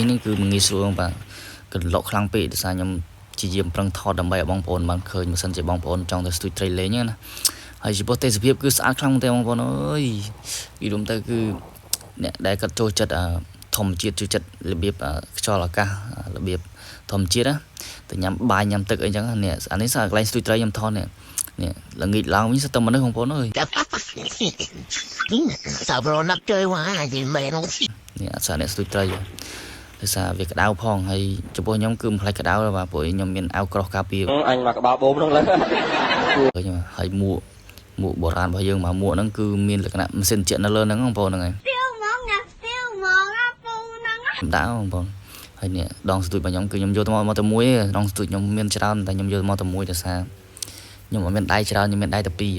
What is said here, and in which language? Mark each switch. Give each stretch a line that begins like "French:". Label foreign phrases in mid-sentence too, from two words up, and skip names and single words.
Khmer: នេះគឺងាយស្រួលបាទកន្លក់ខ្លាំងពេកដោយសារខ្ញុំជាយាមប្រឹងថតដើម្បីឲ្យបងប្អូនបានឃើញមិនសិនជាបងប្អូនចង់ទៅស្ទូចត្រីលេងណាហើយចំពោះទេសភាពគឺស្អាតខ្លាំងមែនទេបងប្អូនអើយពីរួមទៅគឺអ្នកដែលគាត់ចូលចិត្តធម្មជាតិជួយចិត្តរបៀបខ្យល់អាកាសរបៀបធម្មជាតិណាទៅញ៉ាំបាយញ៉ាំទឹកអីចឹងនេះអានេះសារកន្លែងស្ទូចត្រីខ្ញុំថតនេះល្ងាចឡើងវិញសិតតែមនុស្សបងប្អូនអើយ
Vietnamese: សាប់រណាប់ chơi quá gì mẹ nó
Khmer: នេះអាសារអ្នកស្ទូចត្រីដោយសារវាក្តៅផងហើយចំពោះខ្ញុំគឺមិនផ្លេចក្តៅទេបាទព្រោះខ្ញុំមានអាវក្រោះការពារ អញមកក្បាលបូមហ្នឹងឡើយ ហើយមួកបុរាណរបស់យើងមកមួកហ្នឹងគឺមានលក្ខណៈម៉ាស៊ីនជែកនៅលើហ្នឹងបងប្អូនហ្នឹងហើយខ្ញុំដាក់បងប្អូនហើយនេះដងស្ទូចរបស់ខ្ញុំគឺខ្ញុំយកមកតែមួយដងស្ទូចខ្ញុំមានច្រើនតែខ្ញុំយកមកតែមួយដោយសារខ្ញុំអត់មានដៃច្រើនខ្ញុំមានដៃតែពីរ